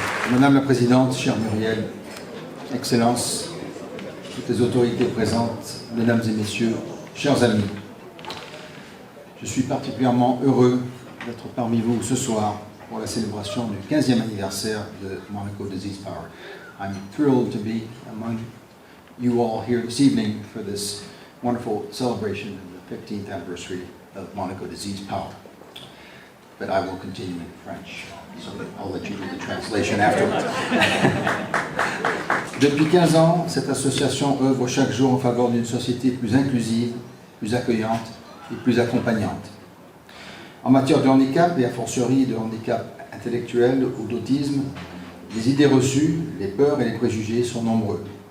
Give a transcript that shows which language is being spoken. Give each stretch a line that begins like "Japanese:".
French: Madame la Présidente, chère Muriel, Excellences, toutes les autorités présentes, Mesdames et Messieurs, chers amis, je suis particulièrement heureux d'être parmi vous ce soir pour la célébration du 15e anniversaire de Monaco Disease Power.
English: I'm thrilled to be among you all here this evening for this wonderful celebration of the 15th anniversary of Monaco Disease Power. But I will continue in French, so I'll let you do the translation afterwards.
French: Depuis 15 ans, cette association œuvre chaque jour en faveur d'une société plus inclusive, plus accueillante et plus accompagnante. En matière de handicap, et a fortiori de handicap intellectuel ou d'autisme, les idées reçues, les peurs et les préjugés sont nombreux.